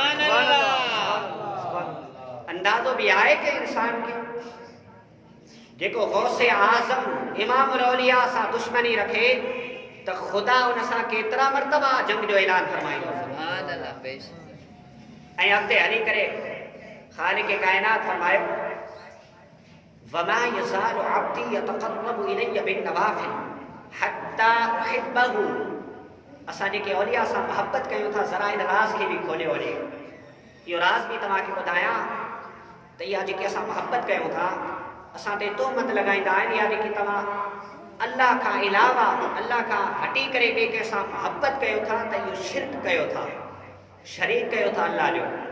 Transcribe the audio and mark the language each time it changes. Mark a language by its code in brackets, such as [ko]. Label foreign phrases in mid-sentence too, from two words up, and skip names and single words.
[sd] अंदाज़ो बि आहे कि इंसान खे जेको गौसे आज़म इमामुल औलिया सां दुश्मनी रखे त ख़ुदा उन सां केतिरा मर्तबा जंग जो ऐलान फरमाईंदो। ऐं अॻिते हली करे खालिक़ कायनात फरमायो [ar] وما يزال عبدي يتقرب إلي بالنوافل حتى أحبه, [sd] असां जेके औलिया सां मोहब्बत कयूं था ज़रा इन राज़ खे बि खोलियो वञे। इहो राज़ बि तव्हांखे ॿुधायां त इहा जेके असां मोहब्बत कयूं था, असां ते तोहमत लॻाईंदा आहिनि, या जेकी तव्हां अल्लाह खां अलावा अल्लाह खां हटी करे ॿिए कंहिं सां मोहब्बत कयो था त इहो शिरक कयो था, शरीक कयो था अल्लाह जो।